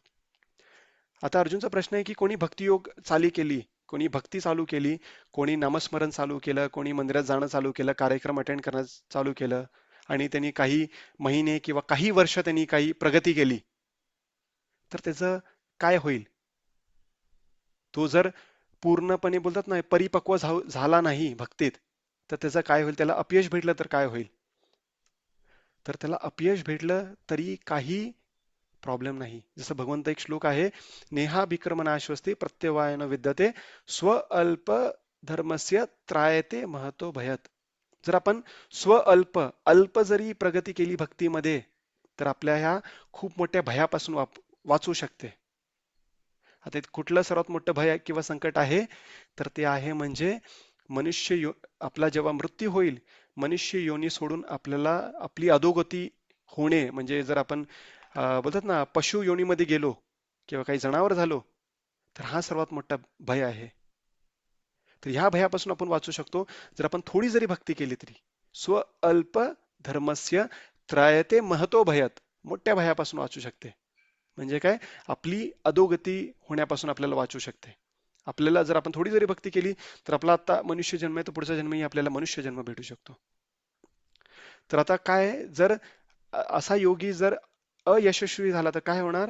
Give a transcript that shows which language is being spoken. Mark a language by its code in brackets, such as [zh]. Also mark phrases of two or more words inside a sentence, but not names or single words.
[mr] आता अर्जुनचा प्रश्न आहे की कोणी भक्तियोग चालू केली, कोणी भक्ती चालू केली, कोणी नामस्मरण चालू केलं, कोणी मंदिरात जाणं चालू केलं, कार्यक्रम अटेंड करणं चालू केलं आणि त्यांनी काही महिने किंवा काही वर्ष त्यांनी काही प्रगती केली, तर त्याचं काय होईल? तो जर पूर्णपणे बोलतात ना परिपक्व झाला नाही भक्तीत, तर त्याचं काय होईल? त्याला अपयश भेटलं तर काय होईल? तर त्याला अपयश भेटलं तरी काही प्रॉब्लेम नाही. जसं भगवंत एक श्लोक आहे, [sa] नेहा विक्रमणाश्वस्ती प्रत्यवायन विद्यते स्व अल्प धर्मस्य त्रायते महतो भयत. [mr] जर आपण अल्प अल्प जरी प्रगती केली भक्तीमध्ये तर आपल्या ह्या खूप मोठ्या भयापासून वाचू शकते. आता कुठलं सर्वात मोठं भय किंवा संकट आहे? तर ते आहे म्हणजे आपला जेव्हा मृत्यू होईल, मनुष्य योनी सोडून आपल्याला आपली अधोगती होणे, म्हणजे जर आपण बोलतात ना पशु योनीमध्ये गेलो किंवा काही जनावर झालो, तर हा सर्वात मोठा भय आहे. तर ह्या भयापासून आपण वाचू शकतो जर आपण थोडी जरी भक्ती केली तरी. [sa] स्व अल्प धर्मस्य त्रायते महतो भयत, [mr] मोठ्या भयापासून वाचू शकते. म्हणजे काय? आपली अधोगती होण्यापासून आपल्याला वाचू शकते. आपल्याला जर आपण थोडी जरी भक्ती केली तर आपला आता मनुष्य जन्म आहे, तर पुढचा जन्मही आपल्याला मनुष्य जन्म भेटू शकतो. तर आता काय, जर असा योगी जर अयशस्वी झाला तर काय होणार?